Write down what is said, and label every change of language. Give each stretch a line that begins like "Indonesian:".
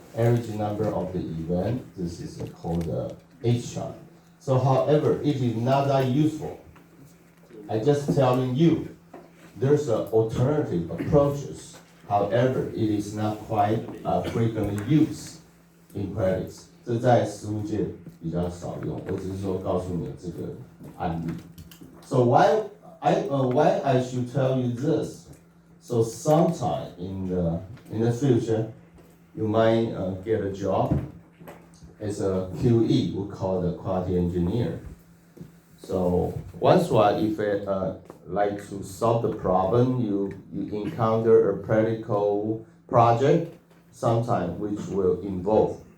English: Average number of the event, this is called the H chart. So however, it is not that useful. I just telling you, there's alternative approaches. However, it is not quite frequently used in practice.
Chinese: 这在实务界比较少用，我只是说告诉你这个案例。
English: So why I should tell you this? So sometime in the future, you might get a job as a QE, we call the quality engineer. So once if like to solve the problem, you encounter a practical project, sometime which will involve.